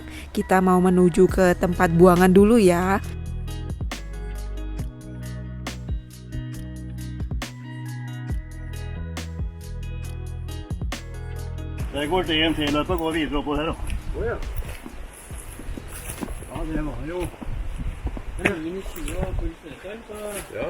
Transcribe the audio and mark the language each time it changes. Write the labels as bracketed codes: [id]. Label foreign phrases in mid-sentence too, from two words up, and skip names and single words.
[id] Kita mau menuju ke tempat buangan dulu ya. [no] Det går til en til og går videre oppå her da. Ja, det var jo. Ja.